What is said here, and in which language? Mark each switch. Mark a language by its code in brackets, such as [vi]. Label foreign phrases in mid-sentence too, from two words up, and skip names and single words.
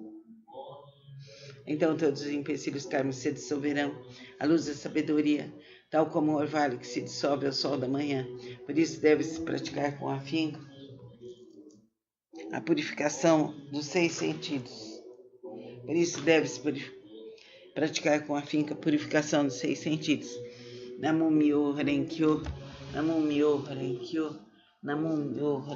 [pt] Então todos os empecilhos kármicos se dissolverão à luz da sabedoria, tal como o orvalho que se dissolve ao sol da manhã. Por isso deve-se praticar com afinco a purificação dos 6 sentidos. Por isso deve-se praticar com afinco a purificação dos 6 sentidos. [ja] Namo Myoho Renkyo, Namo Myoho Renkyo, Namo Myoho